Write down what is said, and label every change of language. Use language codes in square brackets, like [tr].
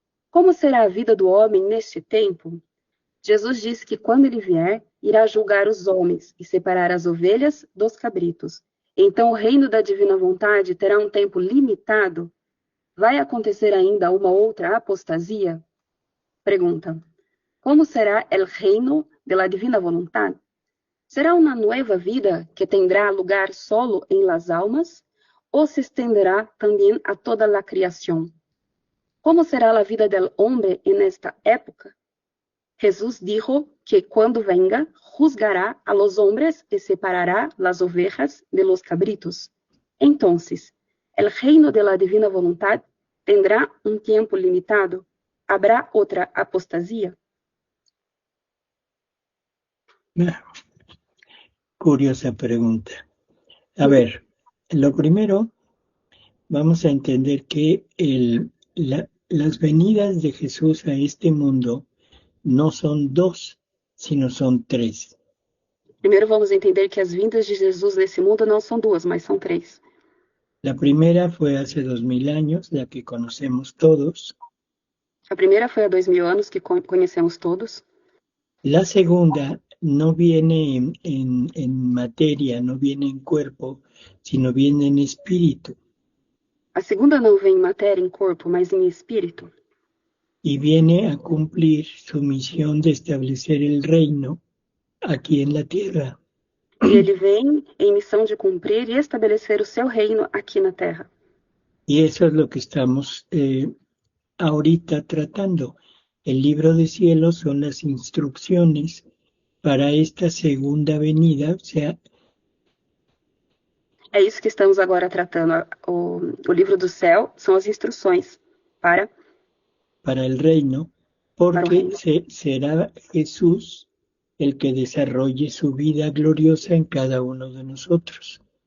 [pt] Como será a vida do homem neste tempo? Jesus disse que quando ele vier, irá julgar os homens e separar as ovelhas dos cabritos. Então o reino da divina vontade terá um tempo limitado? Vai acontecer ainda uma outra apostasia? Pergunta. [es] Como será el reino de la divina voluntad? ¿Será una nueva vida que tendrá lugar solo en las almas o se extenderá también a toda la creación? ¿Cómo será la vida del hombre en esta época? Jesús dijo que cuando venga, juzgará a los hombres y separará las ovejas de los cabritos. Entonces, ¿el reino de la divina voluntad tendrá un tiempo limitado? ¿Habrá otra apostasía? Curiosa pregunta. A ver, lo primero, vamos a entender que las venidas de Jesús a este mundo no son dos, sino son tres. [pt] Primeiro vamos entender que as vindas de Jesus nesse mundo não são duas, mas são três. [es] La primera fue hace 2000 años, la que conocemos todos. [pt] A primeira foi há 2000 anos, que conhecemos todos. [es] La segunda no viene en materia, no viene en cuerpo, sino viene en espíritu. [pt] A segunda não vem em matéria, em corpo, mas em espírito. [es] Y viene a cumplir su misión de establecer el reino aquí en la tierra. [pt] E ele vem em missão de cumprir e estabelecer o seu reino aqui na terra. [es] Y eso es lo que estamos ahorita tratando. El libro de cielo son las instrucciones para esta segunda venida, o sea... [pt] É isso que estamos agora tratando. O livro do céu são as instruções para [es] el reino, porque será Jesús el que desarrolle su vida gloriosa en cada uno de nosotros.